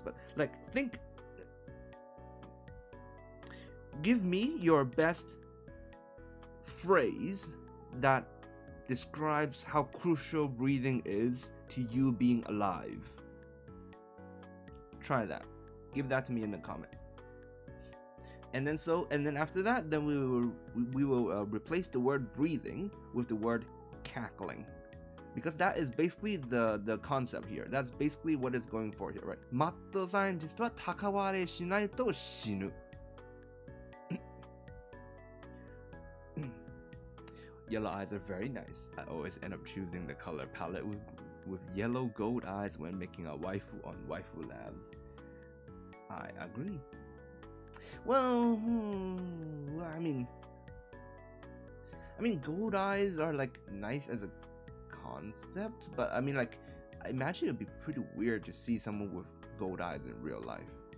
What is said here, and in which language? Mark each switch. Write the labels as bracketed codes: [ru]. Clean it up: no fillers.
[en] But like, give me your best phrase that describes how crucial breathing is to you being alive. Try that. Give that to me in the comments. And then after that, then we will replace the word breathing with the word cackling, because that is basically the concept here. That's basically what it's going for here, right? Mad scientist [ja] は高割れしないと死ぬ。 [en] Yellow eyes are very nice. I always end up choosing the color palette with yellow gold eyes when making a waifu on Waifu Labs. I agree. Well, I mean, gold eyes are like nice as a concept, but I mean, like, I imagine it'd be pretty weird to see someone with gold eyes in real life.